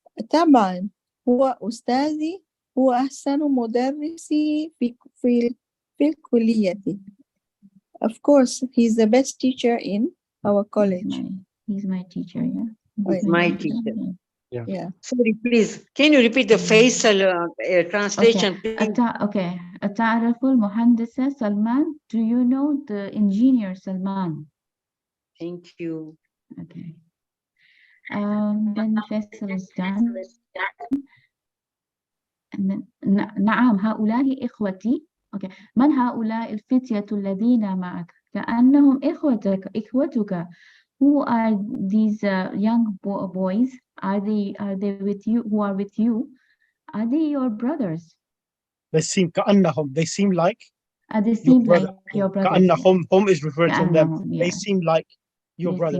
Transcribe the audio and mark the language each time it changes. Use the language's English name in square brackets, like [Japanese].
[Arabic] طبعا هو أستاذي، هو أحسن مدرسي في الكلية. [English] Of course, he's the best teacher in our college. He's my teacher, yeah. He's my teacher. Yeah. Sorry, please. Can you repeat the Faisal translation, please? [Arabic] Okay. أتعرف المهندس سلمان? [English] Do you know the engineer Salman? Thank you. Okay. Then Faisal is done. [Arabic] نعم هؤلاء إخوتي. Okay. من هؤلاء الفتية الذين معك؟ كأنهم إخوتك. [English] Who are these young boys? Are they with you? Who are with you? Are they your brothers? They seem كأنهم. They seem like. They seem like your brothers. كأنهم. Hum is referred to them. Yeah. They seem like your brothers.